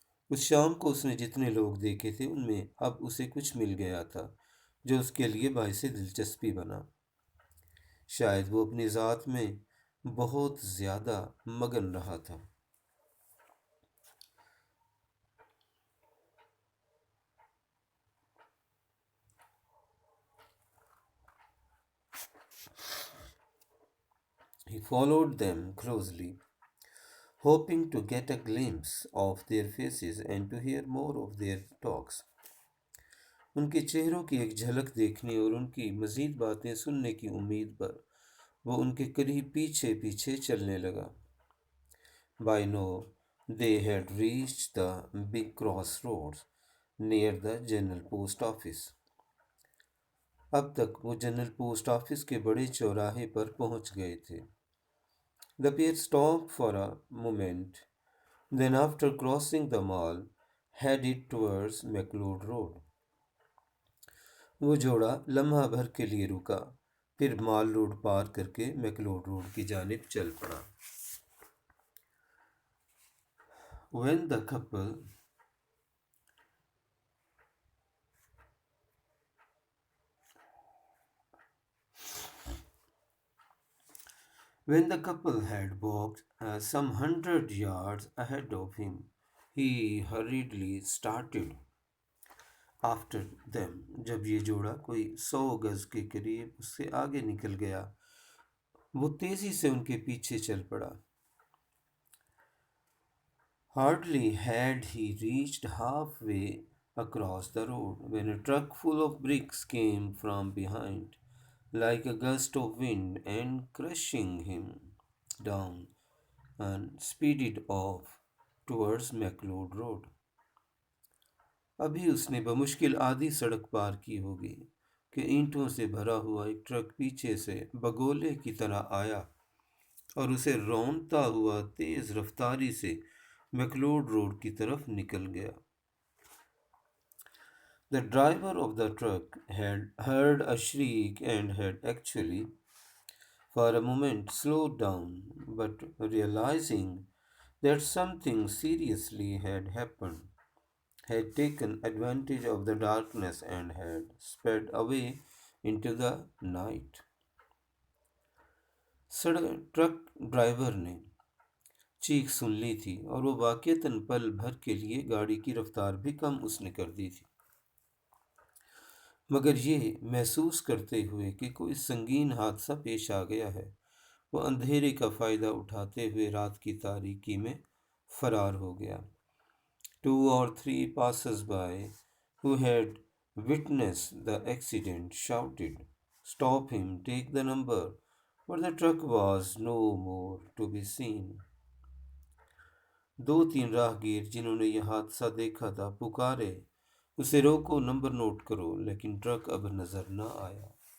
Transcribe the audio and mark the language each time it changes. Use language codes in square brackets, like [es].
[hi] उस शाम को उसने जितने लोग देखे थे उनमें अब उसे कुछ मिल गया था जो उसके लिए बायसे दिलचस्पी बना। शायद वो अपनी ज़ात में बहुत ज़्यादा मगन रहा था। [en] He followed them closely, hoping to get a glimpse of their faces and to hear more of their talks. [hi] उनके चेहरों की एक झलक देखने और उनकी मज़ीद बातें सुनने की उम्मीद पर वो उनके करीब पीछे पीछे चलने लगा। [en] By now, they had reached the big crossroads near the General Post Office. [hi] अब तक वो जनरल पोस्ट ऑफिस के बड़े चौराहे पर पहुंच गए थे। [en] The pair stopped for a moment, then after crossing the mall, headed towards McLeod Road. [hi] वो जोड़ा लम्हा भर के लिए रुका, फिर मॉल रोड पार करके मैकलोड रोड की जानिब चल पड़ा। [en] When the couple When the couple had walked some 100 yards ahead of him, he hurriedly started after them. [hi] जब ये जोड़ा कोई 100 गज के करीब उससे आगे निकल गया, वो तेजी से उनके पीछे चल पड़ा। [en] Hardly had he reached halfway across the road when a truck full of bricks came from behind, like a gust of wind, and crushing him down and speeded off towards McLeod Road. [hi] अभी उसने बमुश्किल आधी सड़क पार की होगी कि ईंटों से भरा हुआ एक ट्रक पीछे से बगोले की तरह आया और उसे रौंदता हुआ तेज रफ्तारी से मैकलोड रोड की तरफ निकल गया। [en] The driver of the truck had heard a shriek and had actually, for a moment, slowed down, but realizing that something seriously had happened, had taken advantage of the darkness and had sped away into the night. [hi] सड़क truck driver ने चीख सुन ली थी और वो वाक़ईतन पल भर के लिए गाड़ी की रफ्तार भी कम उसने कर दी थी, मगर ये महसूस करते हुए कि कोई संगीन हादसा पेश आ गया है, वो अंधेरे का फ़ायदा उठाते हुए रात की तारीकी में फरार हो गया। [en] 2 or 3 passers-by who had witnessed the accident shouted, "Stop him, take the number," but the truck was no more to be seen. [hi] 2-3 राहगीर जिन्होंने यह हादसा देखा था पुकारे, उसे रोको, नंबर नोट करो, लेकिन ट्रक अब नजर न आया।